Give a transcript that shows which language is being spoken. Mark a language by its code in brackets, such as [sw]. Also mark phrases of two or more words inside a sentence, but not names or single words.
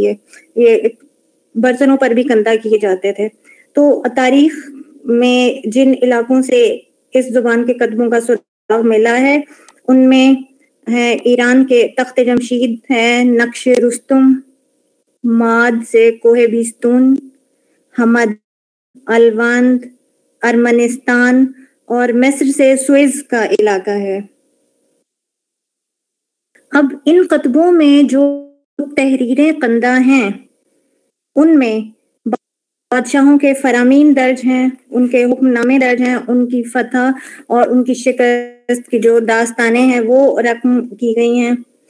[ur] یہ برتنوں پر بھی کندہ کیے جاتے تھے. تو تاریخ میں جن علاقوں سے اس زبان کے قدموں کا سراغ ملا ہے ان میں ہے ایران کے تخت جمشید ہے، نقش رستم، ماد سے کوہ بیستون، حمد، الوند، ارمنستان اور مصر سے سوئز کا علاقہ ہے. اب ان کتبوں میں جو تحریریں کندہ ہیں ان میں بادشاہوں کے فرامین درج ہیں، ان کے حکم نامے درج ہیں، ان کی فتح اور ان کی شکست کی جو داستانیں ہیں وہ رقم کی گئی ہیں.